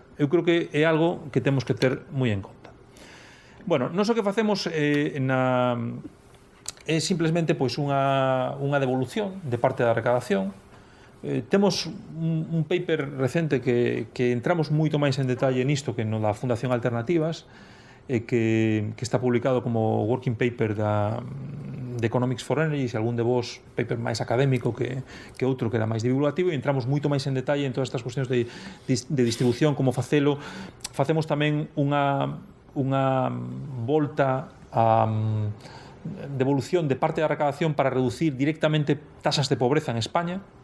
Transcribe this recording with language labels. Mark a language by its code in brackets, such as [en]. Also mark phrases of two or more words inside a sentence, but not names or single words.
[gl] Eu creo que é algo que temos que ter moi en conta. Bueno, non só que facemos é simplemente pois unha devolución de parte da recadación. Temos un paper recente que entramos moito máis en detalle nisto que no da Fundación Alternativas, que está publicado como [en] working paper [gl] Economics for Energy, se algún de vos paper máis académico que outro que era máis divulgativo, e entramos moito máis en detalle en todas estas cuestións de distribución, como facelo. Facemos tamén unha volta a devolución de parte da recadación para reducir directamente tasas de pobreza en España.